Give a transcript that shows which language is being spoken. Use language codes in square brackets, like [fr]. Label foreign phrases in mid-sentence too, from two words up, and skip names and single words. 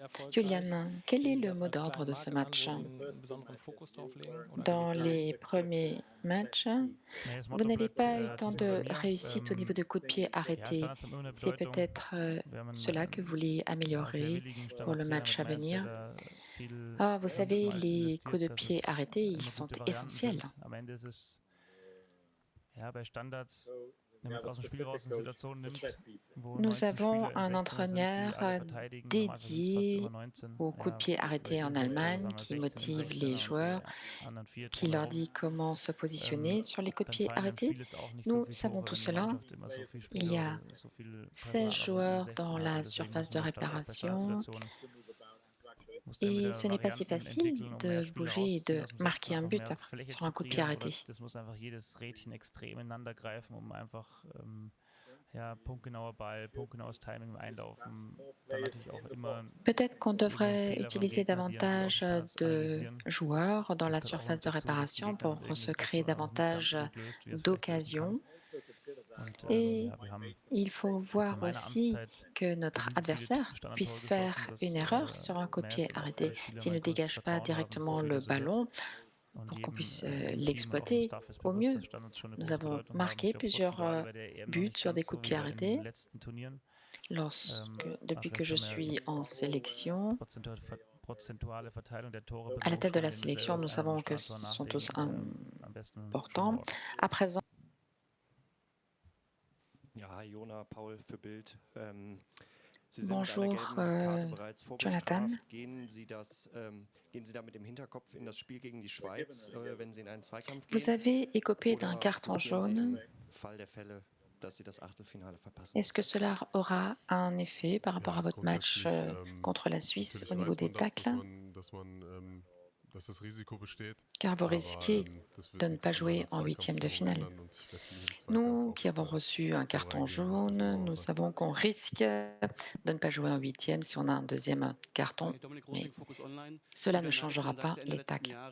[fr] Julian, quel est le mot d'ordre de ce match? Dans les premiers matchs, vous n'avez pas eu tant de réussite au niveau de coups de pied arrêtés. C'est peut-être cela que vous voulez améliorer pour le match à venir. Ah, vous savez, les coups de pied arrêtés, ils sont essentiels. [de] wenn man jetzt aus dem Spiel raus eine Situation nimmt, wo [fr] Nous [de] 19 [fr] avons [de] Spieler im [fr] un [de] 16er sind, die [fr] entraîneur [de] alle verteidigen, normalerweise sind es fast [fr] dédié [de] immer 19, [fr] aux coups de [de] ja, [fr] pied arrêtés en [de] 16, sagen [fr] Allemagne, [de] wir [fr] qui [de] 16 im [fr] motive [de] 16er [fr] les [de] und [fr] joueurs, [de] die anderen 4 [fr] qui leur [de] drumherum. [fr] dit comment se positionner sur les coups de [de] Dann [fr] pied [de] fallen im [fr] arrêtés. [de] Spiel jetzt auch nicht so [fr] Nous [de] viele [fr] savons [de] Tore, [fr] tout [de] wenn die [fr] cela. [de] Mannschaft immer so viele [fr] Il y [de] Spieler [fr] a [de] oder so viel [fr] 16 [de] Personal [fr] joueurs [de] auch im [fr] dans [de] 16 [fr] la [de] hat. Deswegen [fr] surface [de] muss [fr] de [de] man da bei [fr] réparation [de] Standardsituationen musst du dann [fr] et [de] wieder [fr] ce n'est pas si [de] Varianten [fr] facile [de] entwickeln, um mehr [fr] de [de] Spieler [fr] bouger et [de] rauszuziehen [fr] de [de] aus dem 16, [fr] marquer un [de] einfach [fr] but [de] mehr Fläche [fr] sur [de] zu [fr] un coup de pied [de] kreieren, oder [fr] arrêté. [de] das muss einfach jedes Rädchen extrem ineinander greifen, um einfach ja, punktgenauer Ball, punktgenaues Timing im Einlaufen, dann natürlich auch immer [fr] Peut-être qu'on [de] irgendwo einen [fr] devrait [de] Fehler vom [fr] utiliser [de] Gegner, die natürlich auch die [fr] davantage [de] Standards [fr] de [de] analysieren. [fr] joueurs dans la [de] Das gehört auch [fr] surface [de] mit [fr] de [de] dazu, dass die [fr] réparation [de] Gegner dann [fr] pour [de] irgendeine [fr] se créer [de] Situation auch nicht ganz [fr] davantage [de] so gut löst, wie er es vielleicht lösen kann. [fr] d'occasions. [de] Und [fr] Et [de] ja, wir haben [fr] il faut [de] jetzt [fr] voir [de] in meiner [fr] aussi [de] Amtszeit [fr] que notre [de] genügend viele [fr] adversaire puisse [de] Standardtore [fr] faire [de] geschossen, dass [fr] une erreur sur un coup de pied [de] Mass und auch [fr] arrêté [de] alle Spieler [fr] s'il ne [de] mein größtes [fr] dégage pas [de] Vertrauen haben, dass [fr] directement [de] das [fr] le [de] wieder so wird. [fr] ballon [de] Und [fr] pour qu'on [de] jedem [fr] puisse [de] im Team und auch im [fr] l'exploiter [de] Staff ist [fr] au [de] bewusst, [fr] mieux. [de] dass Standards schon eine [fr] Nous [de] große [fr] avons [de] Bedeutung haben. Ich [fr] marqué [de] glaube, [fr] plusieurs [de] prozentual bei der EM noch [fr] buts [de] nicht [fr] sur des [de] ganz [fr] coups de [de] so [fr] pied [de] wie bei den [fr] arrêtés. [de] letzten Turnieren. [fr] Depuis [de] Aber [fr] que [de] vielleicht [fr] je [de] können wir ja [fr] suis en sélection, [de] prozentuale Verteilung der Tore [fr] à la tête de la [de] wenn wir [fr] sélection, [de] selber [fr] nous [de] das Ein- [fr] savons [de] und [fr] que [de] Standtor [fr] ce sont tous [de] nachlegen, am besten schon [fr] importants. [de] morgen. [fr] À présent, [de] Ja, hi Jona, Paul für Bild. Sie sind [fr] bonjour, [de] mit einer gelben Karte bereits [fr] Jonathan. [de] vorbestraft. Gehen Sie da mit dem Hinterkopf in das Spiel gegen die Schweiz, wenn Sie in einen Zweikampf [fr] Vous [de] gehen? [fr] avez écopé d'un [de] Oder [fr] carton [de] riskieren Sie [fr] jaune. [de] im Fall der Fälle, dass Sie das Achtelfinale verpassen? [fr] Est-ce que cela aura un effet par rapport à votre match contre la Suisse au niveau des tacles? Car vous risquez de ne pas jouer en huitième de finale. Nous qui avons reçu un carton jaune, nous savons qu'on risque de ne pas jouer en huitième si on a un deuxième carton, mais cela ne changera pas les tacles.